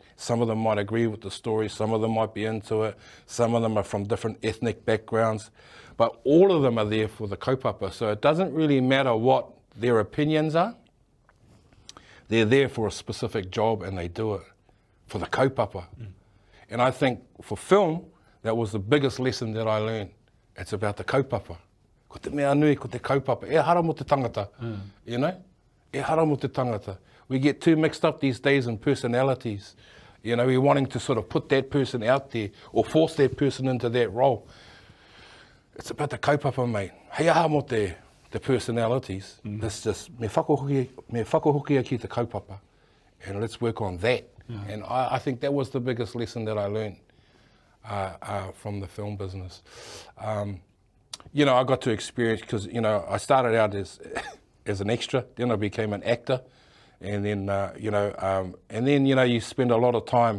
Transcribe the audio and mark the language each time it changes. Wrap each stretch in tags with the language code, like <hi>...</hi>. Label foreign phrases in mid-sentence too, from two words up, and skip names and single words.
<en>Some of them might agree with the story, some of them might be into it, some of them are from different ethnic backgrounds, but all of them are there for the kaupapa. So it doesn't really matter what their opinions are. They're there for a specific job and they do it for the kaupapa. And I think for film, that was the biggest lesson that I learned. It's about the kaupapa.</en> <mi>Ko te mea nui, ko te kaupapa. E hara mo te tangata, E hara mo te tangata.</mi> <en>We get too mixed up these days in personalities. We're wanting to sort of put that person out there or force that person into that role. It's about the kaupapa, mate.</en> <mi>Hei aha mo te personalities.</mi> <en>It's just</en> <mi>me whakahokia ki te kaupapa,</mi> <en>and let's work on that. And I think that was the biggest lesson that I learned from the film business. I got to experience, because I started out as an extra, then I became an actor, and then you spend a lot of time.</en>